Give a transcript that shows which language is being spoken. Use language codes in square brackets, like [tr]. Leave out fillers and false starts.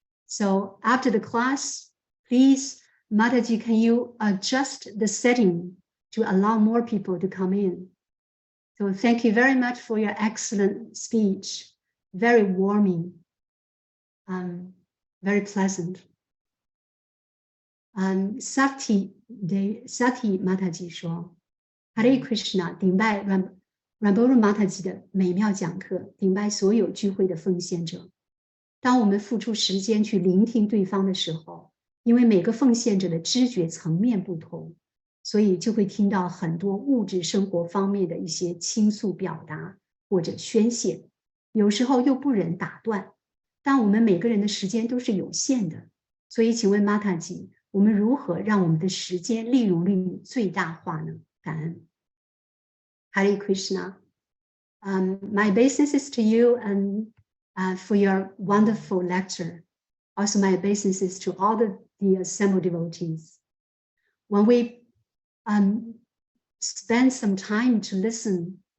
[en] So after the class, please, Mataji, can you adjust the setting to allow more people to come in? So thank you very much for your excellent speech, very warming, very pleasant. [zh] Sati Mataji 说 Hare Krishna 顶拜 Ramburu Mataji 的美妙讲课，顶拜所有聚会的奉献者。当我们付出时间去聆听对方的时候，因为每个奉献者的知觉层面不同，所以就会听到很多物质生活方面的一些倾诉表达或者宣泄，有时候又不忍打断。但我们每个人的时间都是有限的，所以请问 Mataji， 我们如何让我们的时间利用率最大化呢？感恩。Hare Krishna. [en] My obeisances to you and for your wonderful lecture. Also my obeisances to all the assembled devotees. When we spend some time to listen